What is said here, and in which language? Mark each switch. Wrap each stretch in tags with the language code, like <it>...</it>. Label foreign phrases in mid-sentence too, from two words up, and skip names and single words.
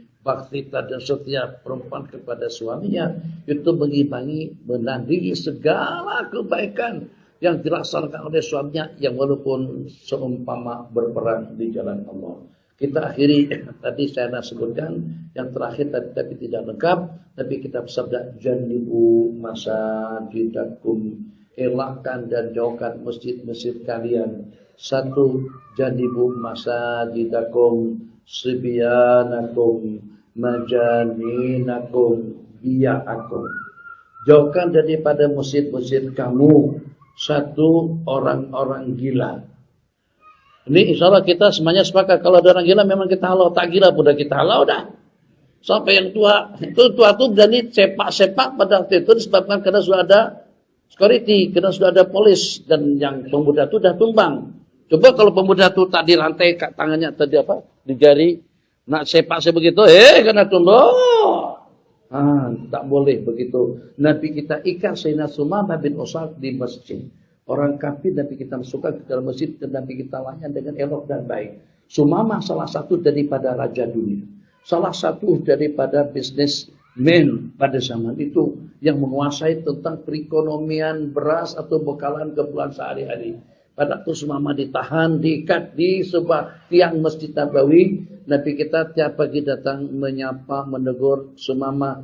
<ms>Bakti dan setia perempuan kepada suaminya, itu mengimbangi, menandingi segala kebaikan yang dilaksanakan oleh suaminya, yang walaupun seumpama berperang di jalan Allah. Kita akhiri, tadi saya sebutkan yang terakhir tapi tidak lengkap, tapi kita bersabda</ms> <ar>جنبوا مساجدكم,</ar> <ms>elakkan dan jauhkan masjid-masjid kalian. Satu,</ms> <ar>جنبوا مساجدكم صبيانكم مجانينكم بيعكم.</ar> <ms>Jauhkan daripada masjid-masjid kamu satu orang-orang gila. Ini insya Allah kita semuanya sepakat. Kalau ada orang gila memang kita halau. Tak gila pun kita halau dah. Sampai yang tua. Itu tua itu berani sepak-sepak pada waktu itu disebabkan karena sudah ada security. Karena sudah ada polis. Dan yang pemuda itu sudah tumbang. Coba kalau pemuda itu tak dirantai tangannya tadi apa? Di jari. Nak sepak sebegitu. Kena tumbang. Tak boleh begitu. Nabi kita ikat Sayyidina Sumamah bin Usal di masjid. Orang kafir Nabi kita masukkan ke dalam masjid dan Nabi kita layan dengan elok dan baik. Sumamah salah satu daripada raja dunia. Salah satu daripada bisnismen pada zaman itu yang menguasai tentang perekonomian beras atau bekalan keperluan sehari-hari. Pada waktu Sumamah ditahan, diikat di sebuah tiang Masjid Nabawi, Nabi kita tiap pagi datang menyapa, menegur Sumamah.</ms>